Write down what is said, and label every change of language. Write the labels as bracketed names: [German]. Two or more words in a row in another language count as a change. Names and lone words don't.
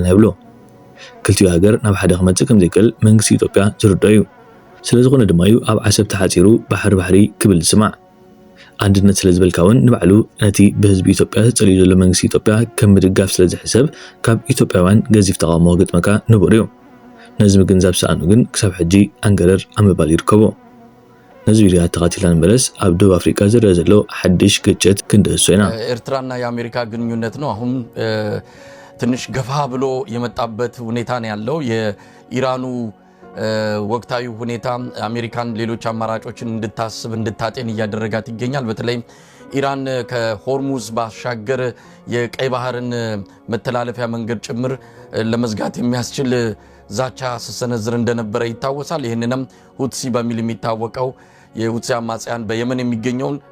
[Tigrinya] ይብሉ ክልቲኡ ሃገር ናብ ሓደ ክመጽእ ከም ዘይክእል መንግስቲ ኢትዮጵያ ዝርድኦ እዩ ስለዝኾነ ድማ እዩ ኣብ ዓሰብ ተሓጺሩ ባሕሪ ክብል ዝስማዕ አንድነት ስለዝበልካውን ንባዕሉ ነቲ ብህዝቢ ኢትዮጵያ ዝጸልዩ ዘሎ መንግስቲ ኢትዮጵያ ከም ምድጋፍ ስለዝሕሰብ ካብ ኢትዮጵያውያን ገዚፍ ተቃውሞ ገጥመካ ንቡር እዩ ነዚ ምግንዛብ ሰኣኑ ግን ክሳብ ሕጂ አንገረር ኣምባል ይርከቦ ነዚ ቪድዮ ተኸታቲለን መለስ ኣብ ደቡብ አፍሪካ ዝረአ ዘሎ ሓድሽ ግጭት ክንደርሶ ኢና [Amharic] ኤርትራና የአሜሪካ ግንኙነት ነው አሁን ትንሽ ገፋ ብሎ የመጣበት ሁኔታ ነው ያለው የኢራኑ ወቅታዊ ሁኔታ አሜሪካን ሌሎች አማራጮችን እንድታስብ እንድታጤን ያደረጋት ይገኛል በተለይ ኢራን ከሆርሙዝ ባሻገር የቀይ ባህርን መተላለፊያ መንገድ ጭምር ለመዝጋት የሚያስችል ዛቻ ሰሰነዝር እንደነበረ ይታወሳል ይሄንንም ሁትሲ በሚል የሚታወቀው የሁትሲ አማጽያን በየመን የሚገኘውን